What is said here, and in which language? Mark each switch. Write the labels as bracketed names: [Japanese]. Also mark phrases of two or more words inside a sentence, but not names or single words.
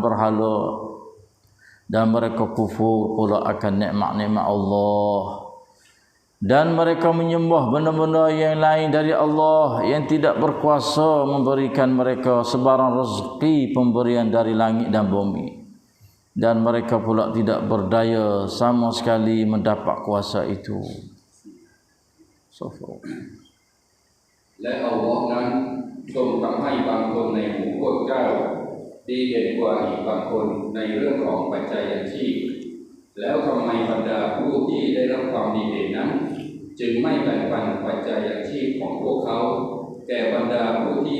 [Malay] berhala, dan mereka kufur pula akan nikmat-nikmat Allah, dan mereka menyembah benda-benda yang lain dari Allah yang tidak berkuasa memberikan mereka sebarang rezeki pemberian dari langit dan bumi, dan mereka pula tidak berdaya sama sekali mendapat kuasa itu. [Thai] และอัลลอฮ์นั้นทรงทำให้บางคนในหมู่พวกเจ้าดีเด่นกว่าอีกบางคนในเรื่องของปัจจัยยังชีพแล้วทำไมบรรดาผู้ที่ได้รับความดีเด่นนั้นจึงไม่แบ่งปันปัจจัยยังชีพของพวกเขาแก่บรรดาผู้ที่